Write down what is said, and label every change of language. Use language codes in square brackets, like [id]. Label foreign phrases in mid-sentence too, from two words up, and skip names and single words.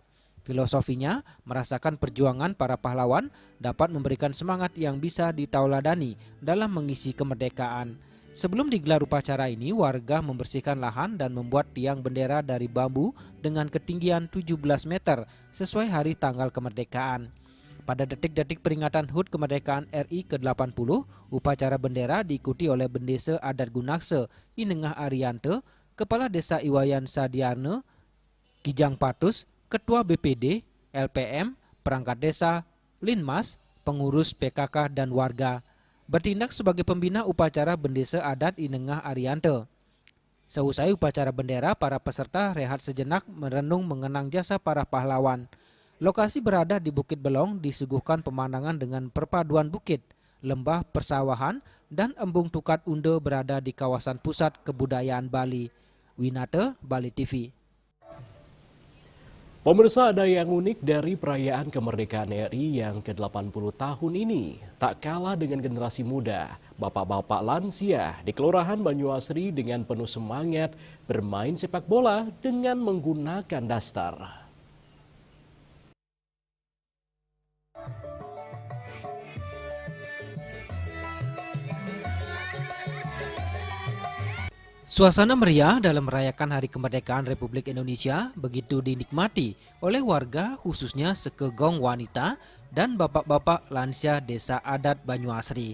[id] Filosofinya, merasakan perjuangan para pahlawan dapat memberikan semangat yang bisa ditauladani dalam mengisi kemerdekaan. Sebelum digelar upacara ini, warga membersihkan lahan dan membuat tiang bendera dari bambu dengan ketinggian 17 meter sesuai hari tanggal kemerdekaan. Pada detik-detik peringatan HUT kemerdekaan RI ke-80, upacara bendera diikuti oleh Bendesa Adat Gunakse, Inengah Ariante, Kepala Desa Iwayan Sadiarne, Kijang Patus, Ketua BPD, LPM, perangkat desa, Linmas, pengurus PKK dan warga. Bertindak sebagai pembina upacara Bendesa Adat Inengah Ariante. Seusai upacara bendera, para peserta rehat sejenak merenung mengenang jasa para pahlawan. Lokasi berada di Bukit Belong disuguhkan pemandangan dengan perpaduan bukit, lembah persawahan, dan embung Tukat Unde berada di kawasan pusat kebudayaan Bali. Winate, Bali TV. Pemirsa, ada yang unik dari perayaan kemerdekaan RI yang ke-80 tahun ini. Tak kalah dengan generasi muda, bapak-bapak lansia di Kelurahan Banyuasri dengan penuh semangat bermain sepak bola dengan menggunakan daster. Suasana meriah dalam merayakan Hari Kemerdekaan Republik Indonesia begitu dinikmati oleh warga, khususnya sekegong wanita dan bapak-bapak lansia Desa Adat Banyuasri.